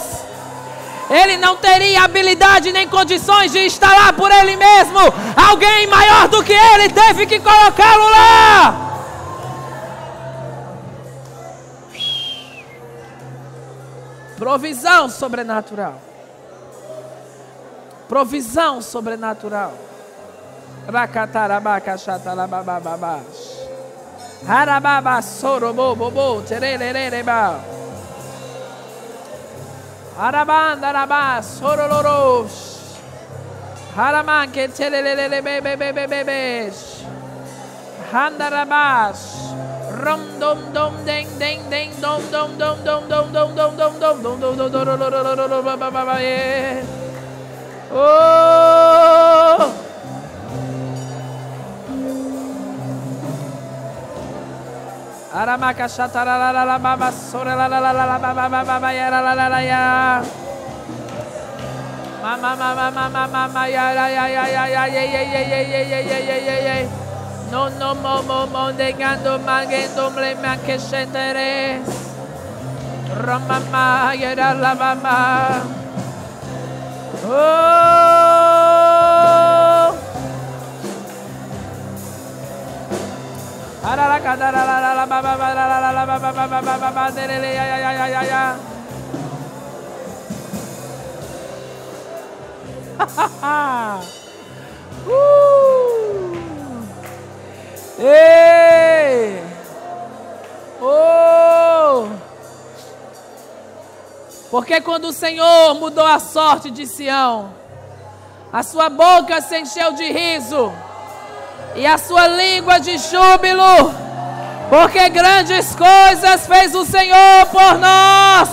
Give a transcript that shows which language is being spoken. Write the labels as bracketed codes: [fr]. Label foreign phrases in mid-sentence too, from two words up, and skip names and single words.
[pt] Ele não teria habilidade nem condições de estar lá por ele mesmo. Alguém maior do que ele teve que colocá-lo lá. Provisão sobrenatural. Provisão sobrenatural. Racatarabacachatalababababash. Harababa sorobobobo tererereba. Arabandaraba soroloros. Haramanke terererebebebebebes. Handarabas. Rom dom dom deng deng deng dom dom dom dom dom dom dom dom dom dom dom dom dom dom. Oh! Aramaka shatarala baba sorala baba ya. Mama ya. No mo degando magendo mlema que senteres. Ramama ya la baba. Oh! Arala kadara la baba baba derele ya. Ei! Oh! Porque quando o Senhor mudou a sorte de Sião, a sua boca se encheu de riso e a sua língua de júbilo, porque grandes coisas fez o Senhor por nós.